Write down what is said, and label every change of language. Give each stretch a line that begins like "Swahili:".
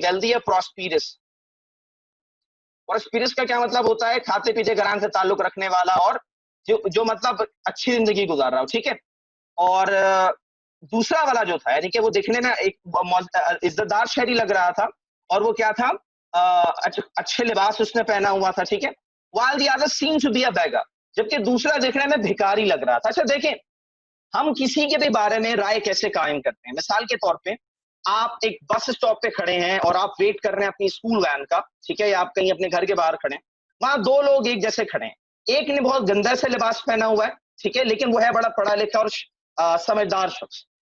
Urdu: Wealthy ہے prosperous. Prosperous کا کیا مطلب ہوتا ہے؟ کھاتے پیتے گھران سے تعلق رکھنے والا، اور جو مطلب اچھی زندگی گزار رہا ہو. ٹھیک ہے، اور دوسرا والا جو تھا، یعنی کہ وہ دیکھنے میں ایک عزت دار شہری لگ رہا تھا، اور وہ کیا تھا؟ اچھے لباس اس نے پہنا ہوا تھا.
English: ٹھیک ہے، while the other seemed to be a beggar.
Urdu: جبکہ دوسرا دیکھنے میں بھکاری لگ رہا تھا. اچھا دیکھیں، ہم کسی کے بھی بارے میں رائے کیسے قائم کرتے ہیں؟ مثال کے طور پہ آپ ایک بس اسٹاپ پہ کھڑے ہیں اور آپ ویٹ کر رہے ہیں اپنی اسکول وین کا. ٹھیک ہے، یا آپ کہیں اپنے گھر کے باہر کھڑے ہیں، وہاں دو لوگ ایک جیسے کھڑے ہیں. ایک نے بہت گندا سے لباس پہنا ہوا ہے، ٹھیک ہے، لیکن وہ ہے بڑا پڑھا لکھا اور سمجھدار شخص.